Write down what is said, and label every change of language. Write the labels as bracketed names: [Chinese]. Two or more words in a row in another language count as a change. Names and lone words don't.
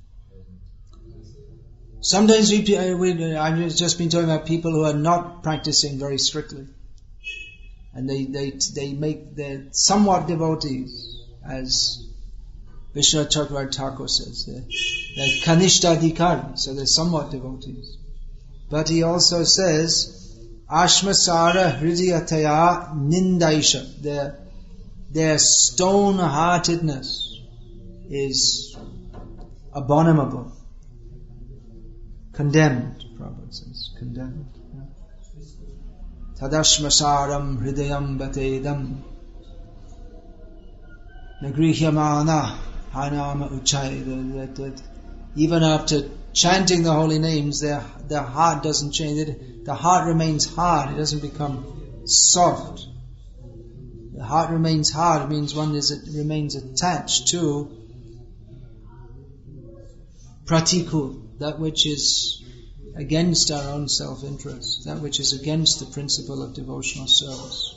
[English] Sometimes I've just been talking about people who are not practicing very strictly. And they make their somewhat devotees, as Vishnu Chakravarti Thakur says, they're [Sanskrit] कनिष्ठ अधिकारी, [English] so they're somewhat devotees. But he also says, [Sanskrit] अश्मसार हृदयतया निन्दैषा, [English] their stone-heartedness is abominable, condemned, Prabhupada says, condemned. [Sanskrit] तदश्मसारं हृदयं बतेदं नगृह्यमाण हनाम उचै. [English] That even after chanting the holy names, their heart doesn't change. The heart remains hard. It doesn't become soft. The heart remains hard. It means it remains attached to pratikul, that which is against our own self-interest, that which is against the principle of devotional service.